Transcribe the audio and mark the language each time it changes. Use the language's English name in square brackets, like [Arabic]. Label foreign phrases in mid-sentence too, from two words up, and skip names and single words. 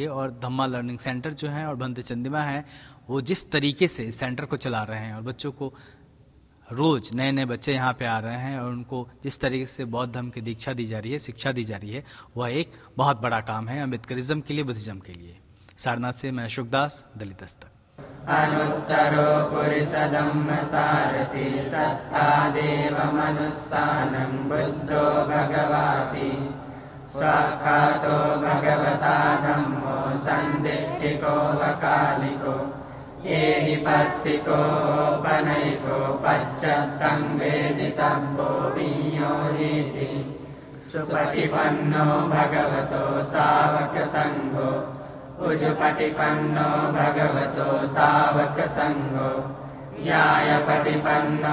[Hindi] और धम्मा लर्निंग सेंटर जो हैं और भंते चंद्रिमा हैं, वो जिस तरीके से इस सेंटर को चला रहे हैं और बच्चों को रोज नए नए बच्चे यहाँ पे आ रहे हैं और उनको जिस तरीके से बौद्ध धर्म की दीक्षा दी जा रही है, शिक्षा दी जा रही है, वह एक बहुत बड़ा काम है अम्बेडकरिज्म के लिए, बुद्धिज्म के लिए। सारनाथ से मैं अशोक दास, दलित दस्तक। [Pali] अनुत्तरो पुरुषधम्म सारथि सत्ता देव मनुस्सानं बुद्धो भगवाति स्वाख्यातो भगवता धम्मो संदिट्ठिको वकालिको एहि पस्सिको पनैको पच्चत्तं वेदितव्यो वियोहीति सुपटिपन्नो भगवतो सावक संघो उजुपटिपन्नो भगवतो सावक संघो न्यायपटिपन्नो